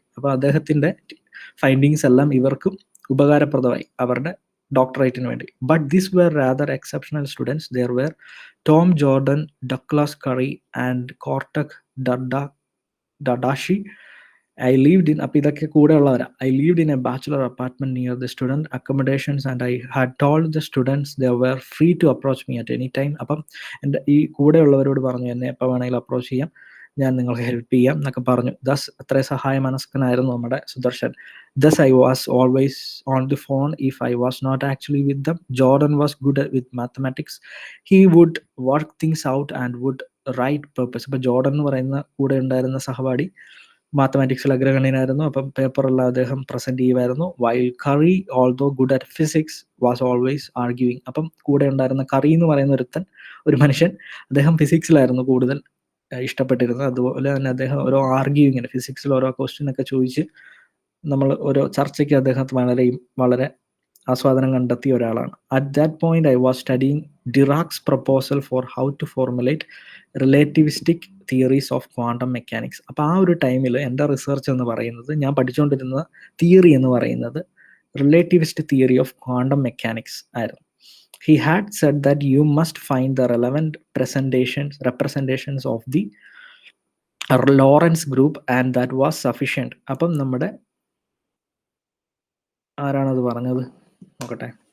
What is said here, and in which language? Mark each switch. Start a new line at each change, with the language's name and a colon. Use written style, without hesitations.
Malayalam: അപ്പോൾ അദ്ദേഹത്തിൻ്റെ ഫൈൻഡിങ്സ് എല്ലാം ഇവർക്കും ഉപകാരപ്രദമായി അവരുടെ ഡോക്ടറേറ്റിന് വേണ്ടി.
English: But this were rather exceptional students. There were Tom Jordan, Douglas Curry and Kortak Dadashi. I lived in,
Malayalam: അപ്പോൾ ഇതൊക്കെ കൂടെ ഉള്ളവരാ.
English: I lived in a bachelor apartment near the student accommodations and I had told the students they were free to approach me at any time.
Malayalam: അപ്പം എൻ്റെ ഈ കൂടെ ഉള്ളവരോട് പറഞ്ഞു എന്നെ എപ്പോൾ വേണമെങ്കിലും അപ്രോച്ച് ചെയ്യാം, ഞാൻ നിങ്ങൾക്ക് ഹെൽപ്പ് ചെയ്യാം എന്നൊക്കെ പറഞ്ഞു. ദസ് അത്ര സഹായ മനസ്കനായിരുന്നു നമ്മുടെ Sudarshan.
English: Thus I was always on the phone if I was not actually with them. Jordan was good with mathematics. He would work things out and would write purpose.
Malayalam: അപ്പോൾ ജോർഡൻ എന്ന് പറയുന്ന കൂടെ ഉണ്ടായിരുന്ന സഹപാഠി മാത്തമാറ്റിക്സിൽ അഗ്രഗണ്യനായിരുന്നു. അപ്പം പേപ്പറെല്ലാം അദ്ദേഹം പ്രസൻറ്റ് ചെയ്യുമായിരുന്നു.
English: While Curry although good at physics was always arguing.
Malayalam: അപ്പം കൂടെ ഉണ്ടായിരുന്ന കറി എന്ന് പറയുന്ന ഒരു മനുഷ്യൻ, അദ്ദേഹം ഫിസിക്സിലായിരുന്നു കൂടുതൽ ഇഷ്ടപ്പെട്ടിരുന്നത്. അതുപോലെ തന്നെ അദ്ദേഹം ഓരോ ആർഗ്യൂയിങ്ങിന് ഫിസിക്സിൽ ഓരോ ക്വസ്റ്റ്യനൊക്കെ ചോദിച്ച് നമ്മൾ ഓരോ ചർച്ചയ്ക്ക് അദ്ദേഹത്തിന് വളരെ ആസ്വാദനം കണ്ടെത്തിയ ഒരാളാണ്.
English: At that point I was studying Dirac's proposal for how to formulate relativistic theories of quantum mechanics.
Malayalam: അപ്പോൾ ആ ഒരു ടൈമിൽ എൻ്റെ റിസർച്ച് എന്ന് പറയുന്നത്, ഞാൻ പഠിച്ചുകൊണ്ടിരുന്ന തിയറി എന്ന് പറയുന്നത് റിലേറ്റിവിസ്റ്റ് തിയറി ഓഫ് ക്വാണ്ടം മെക്കാനിക്സ് ആയിരുന്നു.
English: He had said that you must find the relevant representations of the Lorentz group and that was sufficient.
Malayalam: അപ്പം നമ്മുടെ ആരാണത് പറഞ്ഞത് നോക്കട്ടെ.